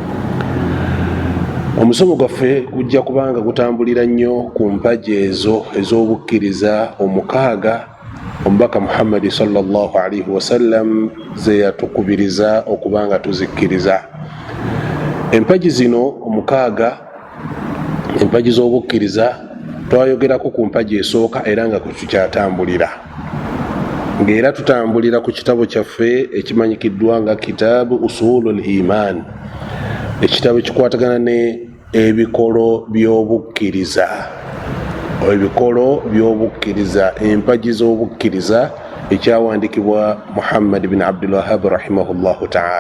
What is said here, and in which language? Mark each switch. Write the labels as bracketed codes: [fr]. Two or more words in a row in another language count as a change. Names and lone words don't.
[lg] Omusomo gwaffe gujja kubanga gutambulira nnyo ku mpagi ezo ez'obukkiriza omukaaga omubaka Muhammadi [ar] صلى الله عليه وسلم [lg] ze yatukubiriza okubanga tuzikkiriza. Empagi zino omukaaga, empagi z'obukkiriza twayogerako ku mpagi esooka era nga tukyatambulira, ng'era tutambulira ku kitabo kyaffe ekimanyikiddwa nga kitaabu [ar] أصول الإيمان, [lg] ekitabo ekikwatagana ne ebikolo by'obukkiriza, ebikolo by'obukkiriza, empagi z'obukkiriza, ekyawandiikibwa Muhammad bin Abdul Wahhab [ar] رحمه الله تعالى.